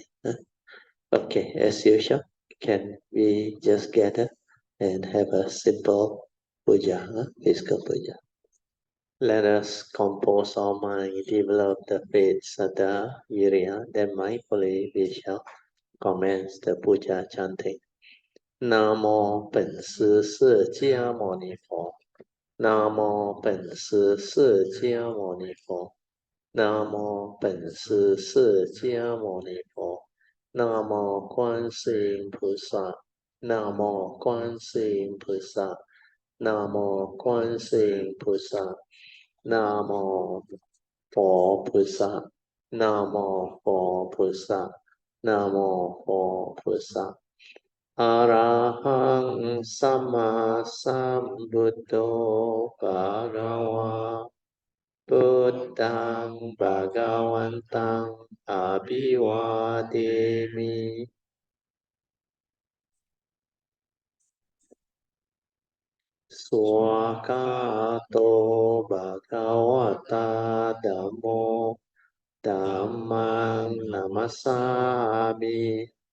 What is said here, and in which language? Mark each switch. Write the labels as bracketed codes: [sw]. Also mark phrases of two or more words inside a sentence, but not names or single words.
[en] Okay, as usual, can we just gather and have a simple puja, physical puja? Let us compose our mind, develop the faith, saddha, virya, then mindfully we shall commence the puja chanting. [zh] Namo 本师释迦牟尼佛 Namo 本师释迦牟尼佛 Namo 本师释迦牟尼佛 Namo 观世音菩萨 Namo 观世音菩萨 Namo 观世音菩萨 Namo 佛菩萨 Namo 佛菩萨 Namo 佛菩萨 [pi] Arahang Sama Sambuddho Bhagava Buddhang Bhagavantang Abhivademi Swakato Bhagavata Dhammo Dhammang Namasami